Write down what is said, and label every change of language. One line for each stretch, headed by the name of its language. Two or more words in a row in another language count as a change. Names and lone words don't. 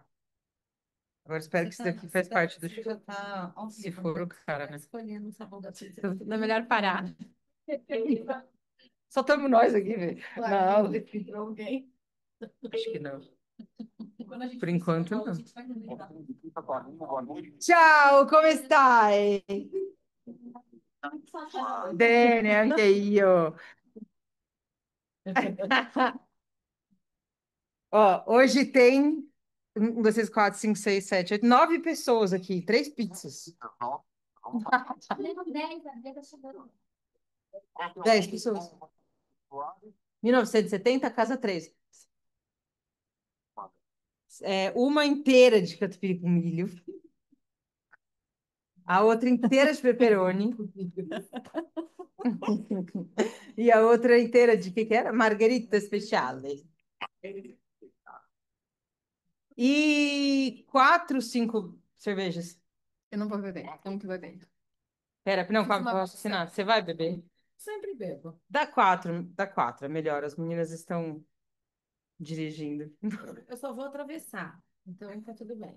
Portuguese: Agora espero que isso daqui faz parte do... Se for o cara, né? Escolhendo o sabor da pizza. Não é melhor parar. Só estamos nós aqui, velho. Na aula. Entrou alguém. Acho que não. Quando a gente Por enquanto, fala, não. a gente vai lembrar.
Italian: Ciao, come stai? Bene, anche io.
Portuguese: Ó, hoje tem 1, 2, 3, 4, 5, 6, 7, 8, 9 pessoas aqui. 3 pizzas. 10 pessoas. 1970, casa 3. Uma inteira de catupiry com milho. A outra inteira de pepperoni. E a outra inteira de que era? Margherita speciale. E 4, 5 cervejas. Eu não vou beber. Como que vai beber? Pera, não, Fiz calma, uma vou raciocinar. Você vai beber? Sempre bebo. Dá quatro, é melhor. As meninas estão dirigindo. Eu só vou atravessar. Então tá tudo bem.